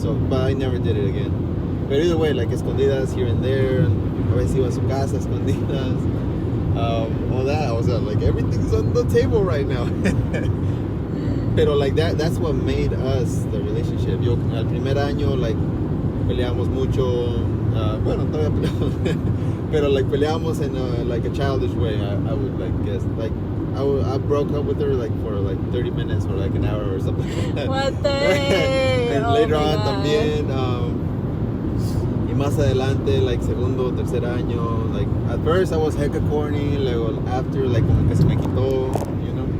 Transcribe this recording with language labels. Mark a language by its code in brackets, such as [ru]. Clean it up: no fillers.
[en] So, but I never did it again. But either way, like, [es] escondidas here and there. A veces iba a su casa, escondidas. [en] All that, I was like, everything's on the table right now. [es] Pero [en] like that's what made us the relationship. [es] Yo al primer año, [en] like, [es] peleamos mucho. Bueno, todavía peleamos. [en] Pero like [es] peleamos [en] in like a childish way. I would like guess like I broke up with her like for like 30 minutes or like an hour or something like that. What the heck? And later on [es] también. Y más adelante, [en] like, [es] segundo, tercer año, [en] like, at first I was hecka corny, [es] luego [en] after, like, [es] como que se me quitó, [en] you know?